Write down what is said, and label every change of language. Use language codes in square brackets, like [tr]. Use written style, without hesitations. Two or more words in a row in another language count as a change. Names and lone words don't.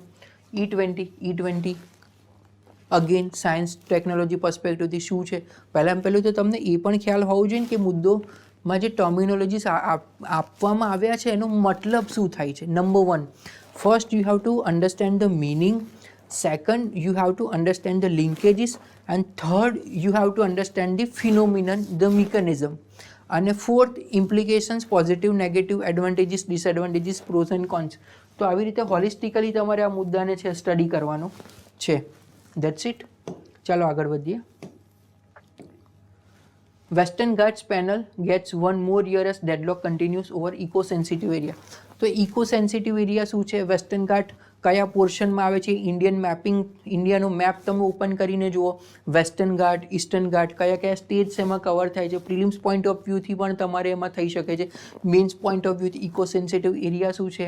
[gu] E20 અગેન [en] science technology perspective [gu] શું છે. પહેલું તો તમને એ પણ ખ્યાલ હોવો જોઈએ કે મુદ્દોમાં જે ટર્મિનોલોજીસ આપવામાં આવ્યા છે એનો મતલબ શું થાય છે. [en] number 1, first you have to understand the meaning. Second, you have to understand the linkages, and third, you have to understand the phenomenon, the mechanism, and fourth, implications, positive, negative, advantages, disadvantages, pros and cons. [gu] તો આવી રીતે હોલિસ્ટિકલી તમારે આ મુદ્દાને છે સ્ટડી કરવાનો છે. [en] That's it. [gu] ચાલો આગળ વધીએ. [en] Western Ghats panel gets 1 more year as deadlock continues over eco sensitive area. [gu] તો [en] eco sensitive area [gu] શું છે? વેસ્ટર્ન ઘાટ કયા પોર્શનમાં આવે છે? ઇન્ડિયાનો મેપ તમે ઓપન કરીને જુઓ. વેસ્ટર્ન ઘાટ, ઈસ્ટર્ન ઘાટ કયા સ્ટેટ્સ એમાં કવર થાય છે. પ્રિલિમ્સ [en] point of view [gu] પણ તમારે એમાં થઈ શકે છે. મેન્સ [en] point of view eco sensitive area [gu] શું છે?